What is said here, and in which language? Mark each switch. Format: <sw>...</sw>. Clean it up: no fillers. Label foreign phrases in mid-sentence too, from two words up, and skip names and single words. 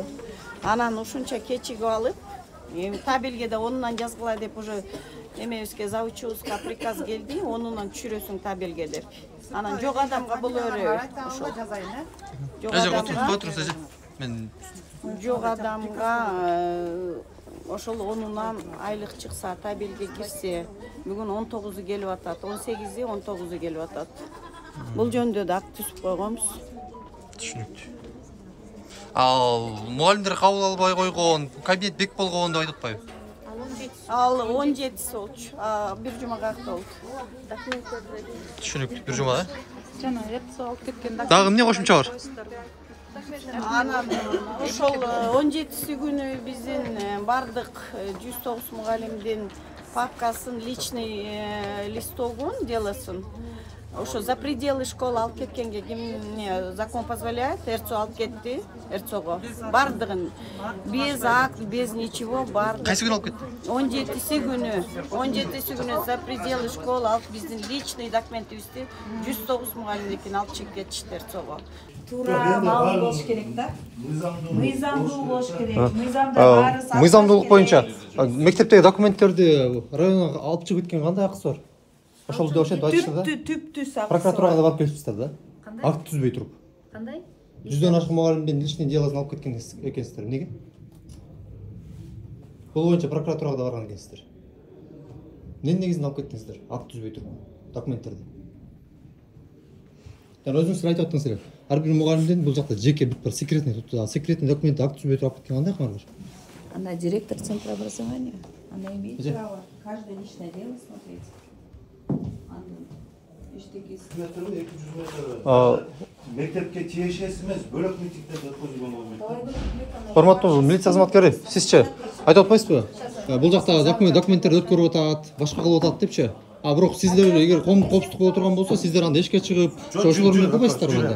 <ky>Анан ушунча кечиги алып, табелге да 10-нан жазгыла деп уже эмебизге завучубузга приказ келди, 10-нан түшүрөсүң табелге деп. Анан жок адамга бул өрөбөй. Ошол. Жок адамга ошол 10-нан айлык чыкса, табелге кирсе, бүгүн 19-у келип атат, 18-и, 19-у келип атат. Бул жөндө да акт түзүп койгонбуз. Түшүнүктүү. Ал мугалимдер кабыл албай койгон, кабинет бек болгон деп айтып атпайбы? Ал 17-си болчу. Бир жума калды. Түшүнүктүү, бир жума, Жана репция алып кеткен. Дагы эмне кошумча бар? Анан ошол 17-си күнү биздин бардык 109 мугалимдин папкасын, личный листогун делосын. Ошо</ky> <ru>за пределы школы</ru> <ky>алып кеткенге кимне</ky> <ru>закон позволяет,</ru> <ky>РЦО алып кетти, РЦОго. Бардыгын</ky> <ru>без акт, без ничего</ru> <ky>бардык. Кайсы күнү алып кетти? 17-си күнү</ky> <ru>за пределы школы</ru> <ky>алып биздин личный документибизди 109 мугалимдикин алып чыгып кетишти РЦОго. Туура маал болуш керек да. Мыйзамдуу болуш керек. Мыйзамда баары сакталыш. Мыйзамдуулук боюнча мектептеги документтерди районго алып чыгып кеткен кандай акысы бар? Ошол деп ошентип айтышты да. Түптүү саксы. Прокуратурага да барып келипсиздер да. Акт түзбөй туруп. Кандай? 100дөн ашык мугалимдин личный делосын алып кеткен экенсиздер. Эмнеге? Бул боюнча прокуратурага да барган экенсиздер. Эмне негизинде алып кеттиңиздер? Акт түзбөй туруп документтерди. Жана өзүңүз айтып аттыңыз эле. ар бир мугалимдин бул жакта жеке бир</ky> <ru>секретный документ</ru> <ky>акт түзбөй туруп кеткен кандай кылмак?</ky> <ru>Она директор центра образования. Она имеет право каждое личное дело смотреть.</ru> <ky>Мектепке тиешеси эмес, бөлөк митингдерди өткөзүлгөн болбойт. Урматтуу милиция кызматкери, сизчи айтып атпайсызбы? Бул жакта документтерди өткөрүп атат, башка кылып атат депчи. А бирок сиздер эгер коопсуздук боло турган болсо, сиздер анда эшикке чыгып, ошолор менен кылбайсыздарбы анда?</ky>